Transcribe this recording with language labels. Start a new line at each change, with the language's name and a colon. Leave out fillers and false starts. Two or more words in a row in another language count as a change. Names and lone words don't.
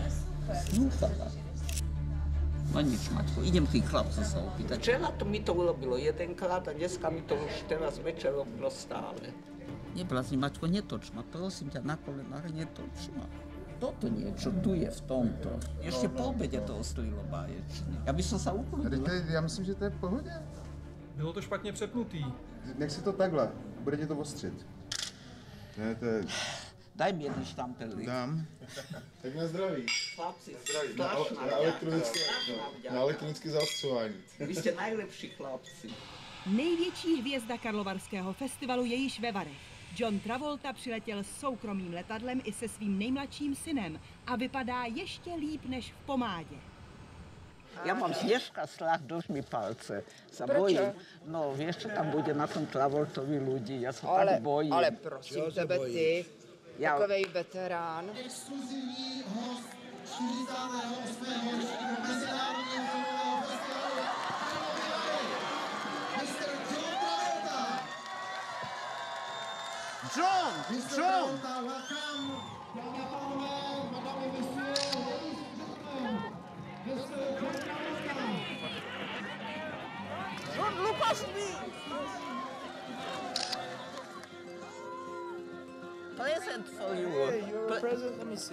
Slovak: No nič, Maťko, idem tých chlapcov sa opýtať. Včera mi to urobilo jedenkrát a dneska mi to už teraz večer robilo stále. Neblázni, Maťko, netoč ma, prosím ťa, na kolenách, netoč ma. Toto niečo tu je v tomto. Ešte po obede to ostrilo báječne. Ja by som sa ukludil.
Czech: Já myslím, že to je v pohodě. Bylo to špatně přepnutý. Nech si to takhle, bude ti to ostřit. Ne, to je...
Slovak: Daj mi jeden štampelik.
Czech: Dám. Tak na zdraví. Chlapci, na elektronické zaostřování. Vy jste najlepší chlapci. Největší hvězda Karlovarského festivalu je již ve Varech. John Travolta přiletěl s soukromým letadlem i se svým nejmladším synem a vypadá ještě líp než v pomádě.
Slovak: Ja mám Snežka strach, drž mi palce. Sa Prečo? bojím. No, vieš, čo tam bude na tom Travoltovi ľudí, ja sa tak bojím.
Czech: Ale prosím tebe ty, takovej veterán. Exkluzivní host 48. mezinárodního filmového festivalu Mr. John Travolta. John!
English: Mr. Travolta, welcome.
Czech: Dámy a pánové,
French: madame, messieurs,
English: ladies and gentlemen, Mr. John Travolta. John, look at me! Present for you. Hey, you're a present? Let me see.